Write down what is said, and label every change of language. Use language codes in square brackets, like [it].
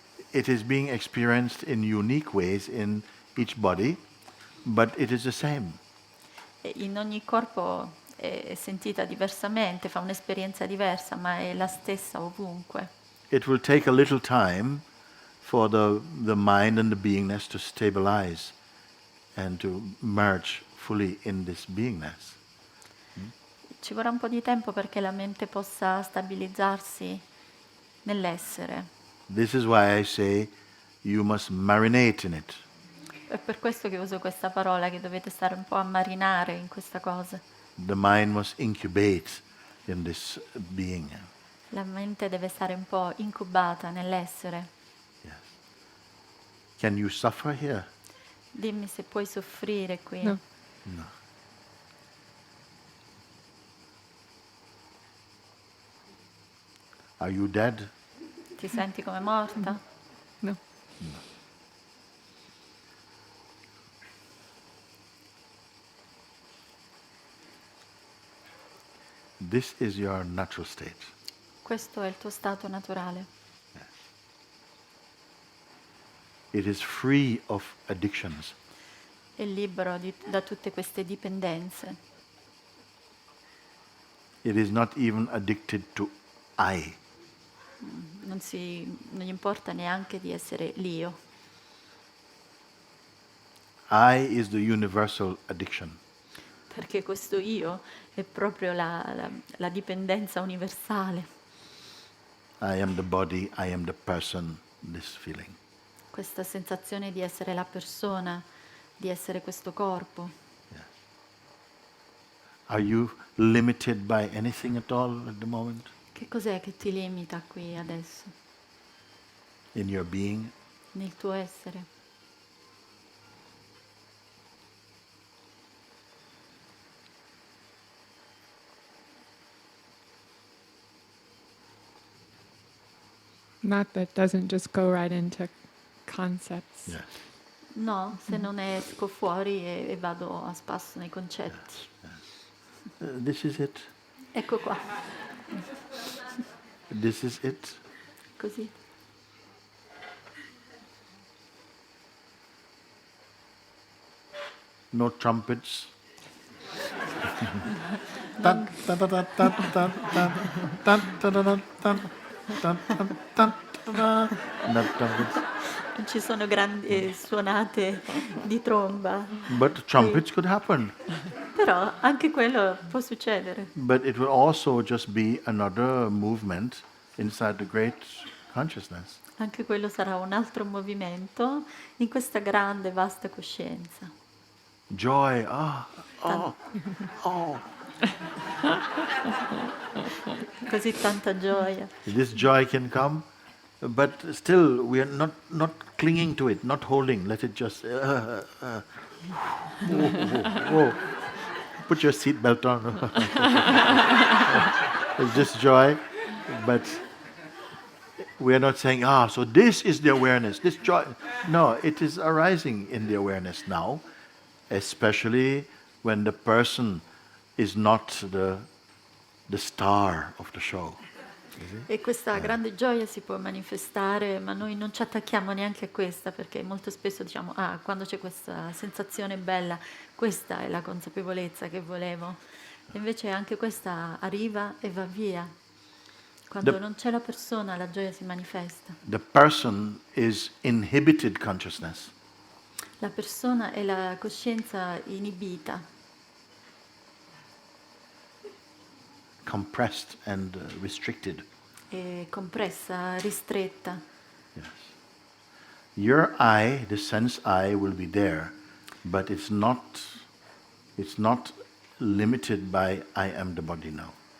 [en] It is being experienced in unique ways in each body, but it is the same. [it] E in ogni corpo è sentita diversamente, fa un'esperienza diversa, ma è la stessa ovunque. [en] It will take a little time for the mind and the beingness to stabilize and to merge fully in this beingness. [it] Ci vorrà un po' di tempo perché la mente possa stabilizzarsi nell'essere. [en] This is why I say you must marinate in it. [it] È per questo che uso questa parola, che dovete stare un po' a marinare in questa cosa. [en] The mind must incubate in this being. [it] La mente deve stare un po' incubata nell'essere. [en] Yes. Can you suffer here? [it] Dimmi se puoi soffrire qui. [en] No. [it] No. [en] Are you dead? [it] Ti senti come morta? [en] No. This is your natural state. [it] Questo è il tuo stato naturale. [en] It is free of addictions. [it] È libero da tutte queste dipendenze. [en] It is not even addicted to I. [it] Non gli importa neanche di essere l'io. [en] I is the universal addiction. [it] Perché questo io è proprio la dipendenza universale. [en] I am the body, I am the person, this feeling. [it] Questa sensazione di essere la persona, di essere questo corpo. [en] Are you limited by anything at all at the moment [it] Che cos'è che ti limita qui adesso, [en] in your being? [it] nel tuo essere? [en] Not that doesn't just go right into concepts. Yes. [it] No, se non ne esco fuori e vado a spasso nei concetti. [en] This is it. [it] Ecco qua, [en] This is it. [it] così. [en] No trumpets. Tan, tan, tan, tan, tan, tan, tan, tan, tan, tan, tan, tan, tan, tan. No trumpets. [it] Non ci sono grandi suonate di tromba. [en] But trumpets could happen. [it] Però anche quello può succedere. [en] But it will also just be another movement inside the great consciousness. [it] Anche quello sarà un altro movimento in questa grande, vasta coscienza. [en] Joy, oh, [it] Così tanta gioia. [en] this joy can come, but still we are not clinging to it, not holding. Let it just. Whoa. Put your seatbelt on. It's just joy, but we are not saying, so this is the awareness, this joy. No, it is arising in the awareness now, especially when the person is not the star of the show. [it] E questa grande gioia si può manifestare, ma noi non ci attacchiamo neanche a questa, perché molto spesso diciamo, quando c'è questa sensazione bella, questa è la consapevolezza che volevo. E invece anche questa arriva e va via. Quando non c'è la persona, la gioia si manifesta. [en] The person is inhibited consciousness. [it] La persona è la coscienza inibita, [en] Compressed and restricted. [it] è compressa, ristretta. [en] Yes. Your I, the sense I, will be there, but it's not limited by I am the body now.